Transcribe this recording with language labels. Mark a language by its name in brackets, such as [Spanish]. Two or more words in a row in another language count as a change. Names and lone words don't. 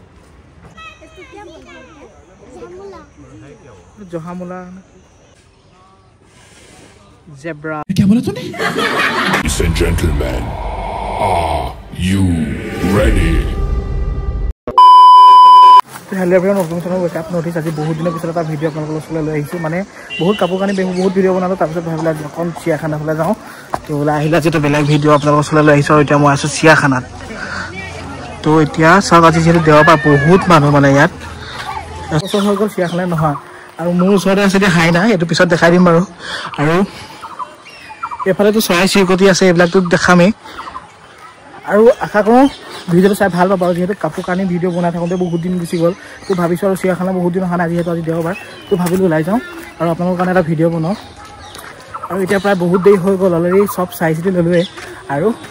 [Hindi] জহামুলা জেব্ৰা क्या बोला तूने [English] Ladies and gentlemen are you ready Hello everyone welcome to my channel notice [Assamese] আজি বহুত দিনৰ পিছত এটা ভিডিও আপোনালোকৰ ওচৰলৈ লৈ আহিছো মানে বহুত কাপোৰ কানি বহুত ভিডিও বনালো তাৰ পিছত ভাবিলা এখন চিয়াখানা ফালে যাওঁ তো ওলাই আহিলা যেটা বেলেগ ভিডিও আপোনালোকৰ ওচৰলৈ লৈ আহিছো এতিয়া মই আছো চিয়াখানাত তো এতিয়া সব আজি যেটো দেওবাৰ বহুত মানুহ মানে ইয়াত ওচৰ হৈ গ'ল চিয়াখানা নহয় আৰু মোৰ ওচৰতে আছে হাইনা এটো পিছত দেখাই দিম বাৰু আৰু এফালে তো চৰাই চিৰিকটি আছে এইবিলাকটো দেখামে আৰু আশা কৰোঁ ভিডিওটো চাই ভাল পাবা যেহেতু কাপোৰ কানি ভিডিও বনাই থাকোঁতে বহুত দিন গুচি গ'ল তো ভাবিছোঁ আৰু চিয়াখানা বহুত দিন অহা নাই যিহেতু আজি দেওবাৰ তো ভাবিলোঁ ওলাই যাওঁ আৰু আপোনালোকৰ কাৰণে এটা ভিডিঅ' বনাওঁ আৰু এতিয়া প্ৰায় বহুত দেৰি হৈ গ'ল অলৰেডি চব চাই চিতি ল'লোৱে আৰু